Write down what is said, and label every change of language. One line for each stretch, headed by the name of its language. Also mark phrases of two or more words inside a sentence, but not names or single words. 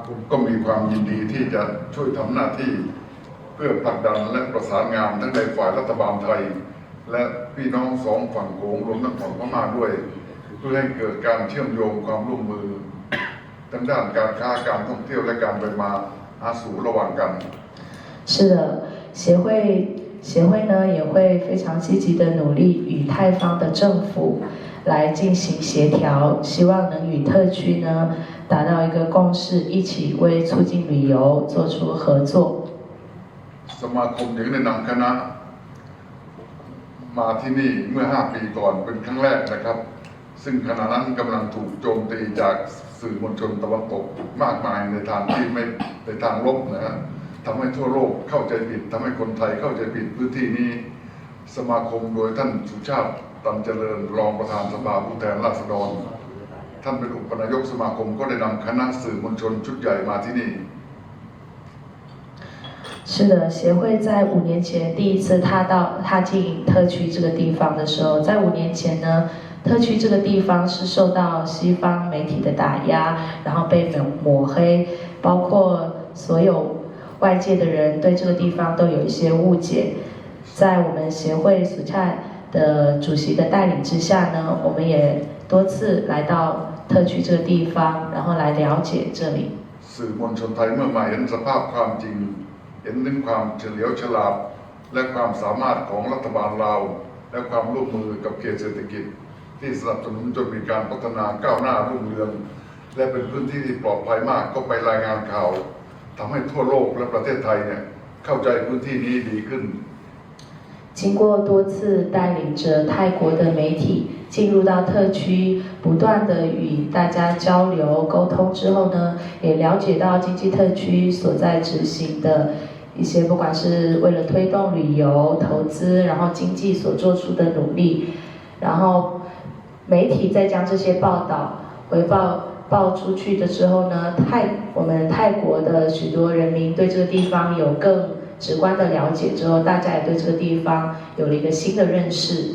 Thai: ผมก็มีความยินดีที่จะช่วยทำหน้าที่เพื่อผลักดันและประสานงานทั้งในฝ่ายรัฐบาลไทยและพี่น้องสองฝั่งโขงรวมทั้งฝั่งพม่าด้วยเพื่อให้เกิดการเชื่อมโยงความร่วมมือทั้งด้านการค้าการท่องเที่ยวและการไปมาหาสู่ระหว่างกัน
Chinese: 是的，协会呢也会非常积极的努力与泰方的政府来进行协调，希望能与特区呢达到一个共识，一起为促进旅游做出合作。
Thai: สมาคมถึงได้นำคณะมาที่นี่เมื่อ5 ปีก่อนเป็นครั้งแรกนะครับซึ่งขณะนั้นกำลังถูกโจมตีจากสื่อมวลชนตะวันตกมากมายในทางที่ไม่ในทางลบนะฮะทำให้ทั่วโลกเข้าใจผิดทำให้คนไทยเข้าใจผิดพื้นที่นี้สมาคมโดยท่านสุชาติตันเจริญรองประธานสภาผู้แทนราษฎรท่านเป็นอุปนายกสมาคมก็ได้นำคณะสื่อมวลชนชุดใหญ่มาที่นี่
Chinese: 是的，协会在5年前第一次踏进特区这个地方的时候，在5年前呢，特区这个地方是受到西方媒体的打压，然后被抹黑，包括所有外界的人对这个地方都有一些误解。在我们协会สุชาติ的主席的带领之下呢，我们也多次来到特区这个地方，然后来了解这里。
Thai: สื่อมวลชนไทยเมื่อมาเห็นสภาพความจริงเห็นถึงความเฉลียวฉลาดและความสามารถของรัฐบาลลาวและความร่วมมือกับเขตเศรษฐกิจที่สนับสนุนจนมีการพัฒนาก้าวหน้ารุ่งเรืองและเป็นพื้นที่ที่ปลอดภัยมากก็ไปรายงานข่าวทำให้ทั่วโลกและประเทศไทยเนี่ยเข้าใจพื้นที่นี้ดีขึ้น
Chinese: 经过多次带领着泰国的媒体进入到特区，不断的与大家交流沟通之后呢，也了解到经济特区所在执行的一些，不管是为了推动旅游投资，然后经济所做出的努力，然后媒体再将这些报道报出去的之后呢，我们泰国的许多人民对这个地方有更直观的了解之后，大家也对这个地方有了一个新的认识。